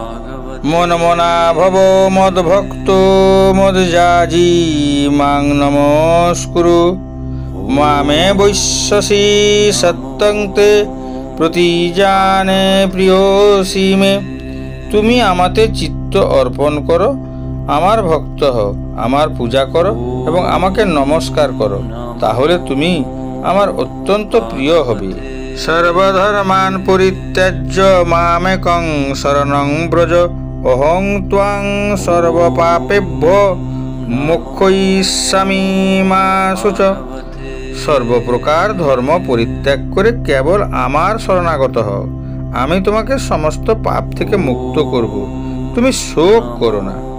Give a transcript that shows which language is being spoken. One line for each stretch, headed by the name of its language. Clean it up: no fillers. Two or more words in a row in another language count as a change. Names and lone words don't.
Sanskrit: মনমনা ভব মদ ভক্ত মদ যাজি মাং নমস্কুরু, মামে বৈশ্যসি সত্যং তে প্রতিজানে প্রিয়সি মে।
Bangla: তুমি আমাতে চিত্ত অর্পণ করো, আমার ভক্ত হও, আমার পূজা করো এবং আমাকে নমস্কার করো, তাহলে তুমি আমার অত্যন্ত প্রিয় হবে।
Sanskrit: সর্বধর্মান পরিত্যাজ্য মামেকং শরণং ব্রজ, অহং ত্বাং সর্বপাপেভ্যো মোক্ষয়িষ্যামি মা শুচ।
Bangla: সর্বপ্রকার ধর্ম পরিত্যাগ করে কেবল আমার শরণাগত হও, আমি তোমাকে সমস্ত পাপ থেকে মুক্ত করব, তুমি শোক করো না।